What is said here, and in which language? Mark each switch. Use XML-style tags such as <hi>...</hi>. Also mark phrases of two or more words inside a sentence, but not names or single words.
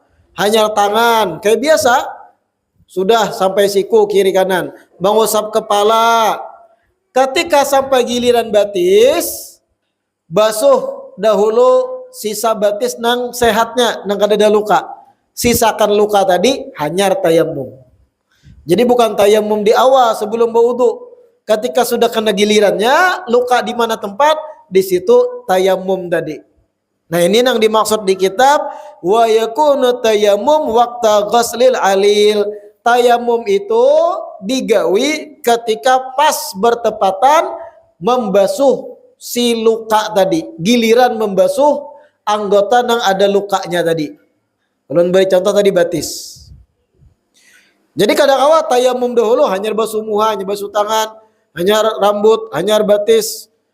<bjn>Hanyar tangan kayak biasa, sudah sampai siku kiri kanan, mengusap kepala. Ketika sampai giliran batis, basuh dahulu sisa batis nang sehatnya nang kadada luka. Sisakan luka tadi hanyar tayamum. Jadi bukan tayamum di awal sebelum berwudu. Ketika sudah kena gilirannya, luka di mana tempat, di situ tayamum tadi. Nah, ini yang dimaksud di kitab</bjn> <ar>wa yakunu tayamum waqta ghuslil alil.</ar> <bjn>Tayamum itu digawi ketika pas bertepatan membasuh si luka tadi. Giliran membasuh anggota yang ada lukanya tadi. Kalau beri contoh tadi batis. Jadi kadang-kadang tayamum dahulu hanya basuh muha, hanya basuh tangan, hanya rambut, hanya batis.</bjn>